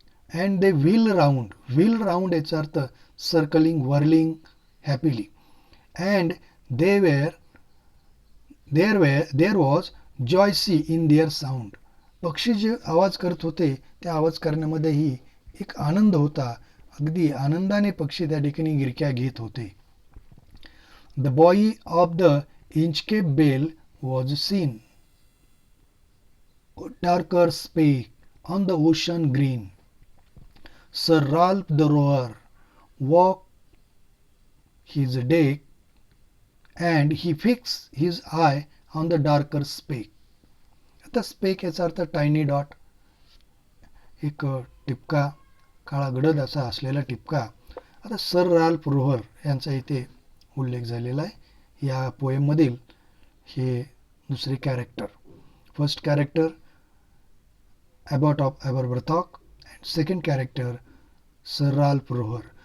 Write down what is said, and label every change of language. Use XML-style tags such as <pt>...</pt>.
<en>and they wheel round</en> <mr>याचा अर्थ</mr> <en>Circling, whirling happily. And they there was जॉयसी in their sound.</en> <mr>पक्षी जे आवाज करत होते त्या आवाज करण्यामध्येही एक आनंद होता. अगदी आनंदाने पक्षी त्या ठिकाणी गिरक्या घेत होते.</mr> <en>The buoy of the Inchcape bell was seen, darker speck on the ocean green. Sir Ralph the rover walk his deck, and he fixed his eye on the darker speck.</en> <mr>आता स्पेक याचा अर्थ</mr> <en>tiny dot,</en> <mr>एक टिपका, काळा गडद असा असलेला टिपका. आता sir Ralph रोहर यांचा इथे उल्लेख झालेला आहे या पोएममधील. हे दुसरे character.</mr> <en>First character abbot of Aberbrothok and second character sir Ralph rover.</en>